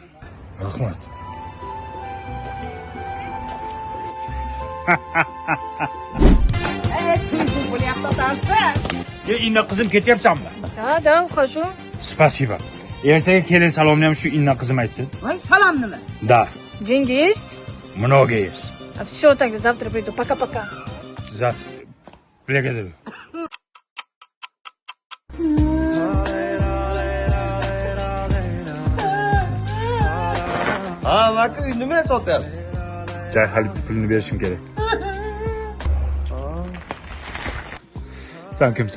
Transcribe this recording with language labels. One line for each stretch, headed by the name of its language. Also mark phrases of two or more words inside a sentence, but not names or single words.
Uzbek: Rahmat. Tuzum bo'lyapti otasi. Inna qizim ketyapsanmi?
Russian: Да, хорошо. Spasibo.
Uzbek: Ertaga kelin salomni ham shu inna qizim aytsin. Voy, salom nima?
Russian: Да. Деньги есть? Много есть. Все, тогда завтра приду. Пока-пока. Завтра. Благодарю.
Uzbek: Ha, Maka nima sotyapsiz? Jahalib pulini berishim kerak. Sen kimsan?